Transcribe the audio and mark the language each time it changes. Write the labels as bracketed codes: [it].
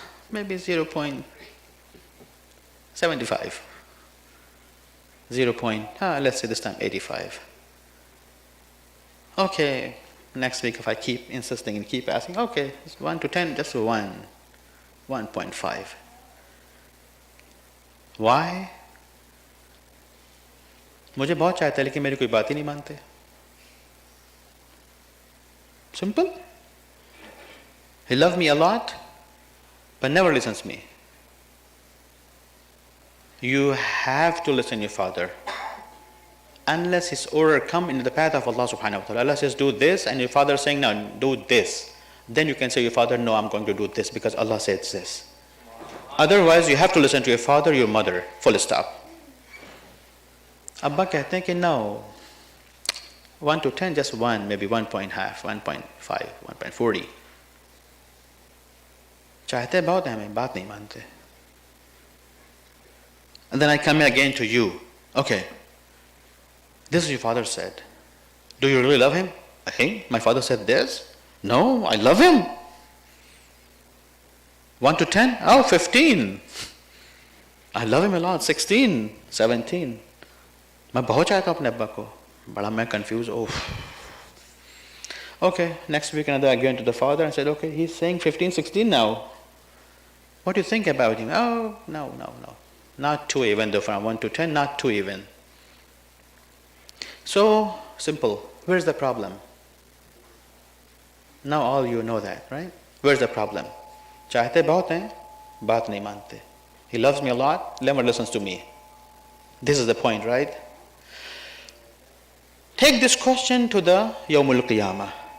[en] Maybe 0.75. Let's say this time 85. Okay, next week if I keep insisting and keep asking, okay, it's 1 to 10, just 1.5. Why? [hi] मुझे बहुत चाहते हैं लेकिन मेरी कोई बात ही नहीं मानते. [en] Simple. He loved me a lot, but never listens to me. You have to listen to your father. Unless his order come into the path of Allah subhanahu wa ta'ala. Allah says, do this, and your father is saying, no, do this. Then you can say, your father, no, I'm going to do this because Allah said this. Otherwise, you have to listen to your father, your mother, full stop. Abba [hi] कहते हैं कि [en] no, 1 to 10, just 1, maybe 1.5, 1.5, 1.40. [hi] चाहते बहुत हैं, हमें बात नहीं मानते. [en] And then I come again to you. Okay, this is your father said. Do you really love him? Hey, my father said this. No, I love him. 1 to 10? Oh, 15. I love him a lot. 16, 17. [hi] मैं बहुत चाहता हूँ अपने अब्बा को. बड़ा मैं confused. [en] Oh. Okay, next week another I went to the father and said, okay, he's saying 15, 16 now. What do you think about him? Oh, no. Not 2 even, though from 1 to 10, not 2 even. So, simple. Where's the problem? Now all you know that, right? Where's the problem? [hi] चाहते बहुत हैं, बात नहीं मानते. [en] He loves me a lot, never listens to me. This is the point, right? Take this question to the Yawmul Qiyamah.